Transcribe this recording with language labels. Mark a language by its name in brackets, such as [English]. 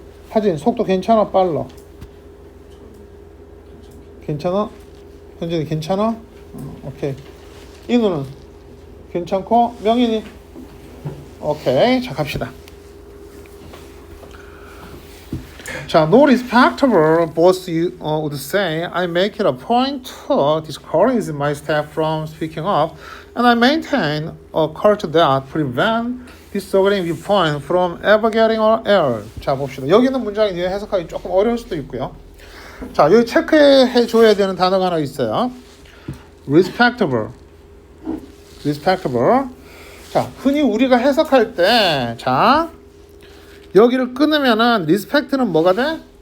[Korean] 하진 속도 괜찮아 빨라? 괜찮아? 현진이 괜찮아? 오케이. 인우는 괜찮고 명인이 오케이. 자, 갑시다. [English] 자, no respectable boss would say, I make it a point to discourage my staff from speaking up, and I maintain a culture that prevents disagreeing viewpoint from ever getting on air. [Korean] 자, 봅시다. 여기 있는 문장이 해석하기 조금 어려울 수도 있고요. 자, 여기 체크해 줘야 되는 단어가 하나 있어요. [English] respectable. respectable. [Korean] 자, 흔히 우리가 해석할 때, 자, 여기를 끊으면은 respect는 뭐가 돼?